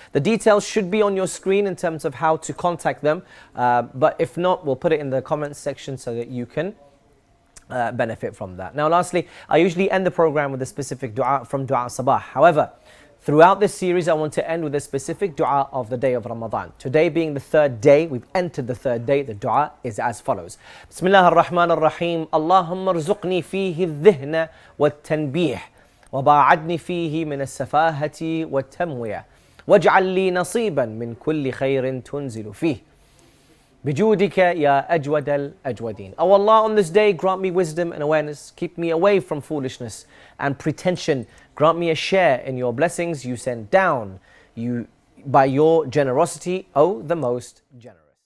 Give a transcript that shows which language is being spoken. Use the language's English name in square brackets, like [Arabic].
[English] The details should be on your screen in terms of how to contact them, but if not, we'll put it in the comments section so that you can benefit from that. Now lastly, I usually end the program with a specific dua from Dua Sabah. However, throughout this series I want to end with a specific dua of the day of Ramadan. Today being the third day, we've entered the third day. The dua is as follows. Bismillah ar-Rahman ar-Rahim. [Arabic] Allahumma rzuqni fihi al-dhihna wal-tanbih وباعدني فيه من السفاهة والتموية واجعل لي نصيبا من كل خير تنزل فيه بجودك يا أجود الأجودين. [English] O Allah, on this day grant me wisdom and awareness, keep me away from foolishness and pretension, grant me a share in your blessings you send down by your generosity, O the most generous.